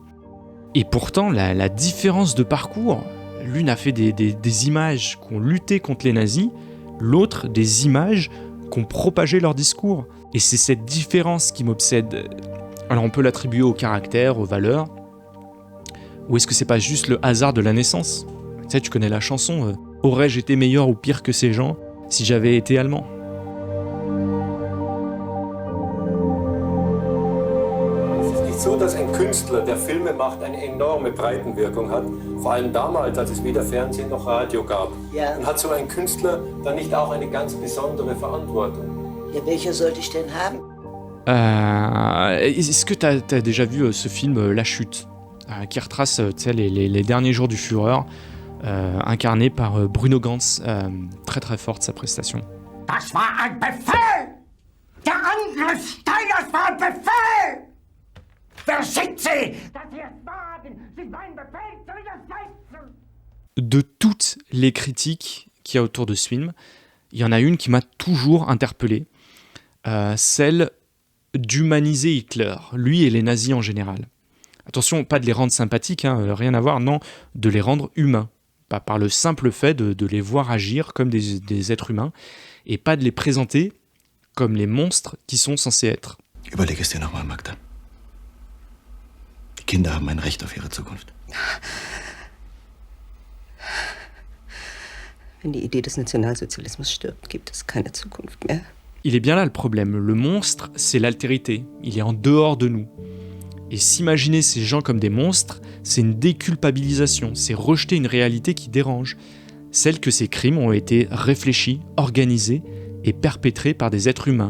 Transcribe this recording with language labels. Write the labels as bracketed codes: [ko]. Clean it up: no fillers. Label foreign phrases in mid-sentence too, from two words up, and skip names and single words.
[fr] Et pourtant, la différence de parcours, l'une a fait des images qui ont lutté contre les nazis, l'autre des images qui ont propagé leur discours. Et c'est cette différence qui m'obsède. Alors on peut l'attribuer au caractère, aux valeurs, ou est-ce que c'est pas juste le hasard de la naissance ? Tu sais, tu connais la chanson « Aurais-je été meilleur ou pire que ces gens si j'avais été allemand ?» [de] So, dass ein Künstler, der Filme macht, eine enorme Breitenwirkung hat, vor allem damals, als es weder Fernsehen noch Radio gab. Ja. Und hat so ein Künstler dann nicht auch eine ganz besondere Verantwortung? Ja, welche sollte ich denn haben? [fr] Est-ce que t'as déjà vu ce film La Chute, qui retrace les derniers jours du Führer, incarné par Bruno Ganz, très très forte sa prestation. [de] Das war ein Befehl! Der Angriff Steiners war ein Befehl! Versicht sie, dass sie es wagen, sich meinen Befehl zu widersetzen! [fr] De toutes les critiques qu'il y a autour de ce film, il y en a une qui m'a toujours interpellé, celle d'humaniser Hitler, lui et les nazis en général. Attention, pas de les rendre sympathiques, rien à voir, non, de les rendre humains, pas par le simple fait de les voir agir comme des êtres humains, et pas de les présenter comme les monstres qui sont censés être. [de] Überleg es dir nochmal, Magda. Die Kinder haben ein Recht auf ihre Zukunft. Wenn die Idee des Nationalsozialismus stirbt, gibt es keine Zukunft mehr. [fr] Il est bien là le problème. Le monstre, c'est l'altérité. Il est en dehors de nous. Et s'imaginer ces gens comme des monstres, c'est une déculpabilisation. C'est rejeter une réalité qui dérange. Celle que ces crimes ont été réfléchis, organisés et perpétrés par des êtres humains.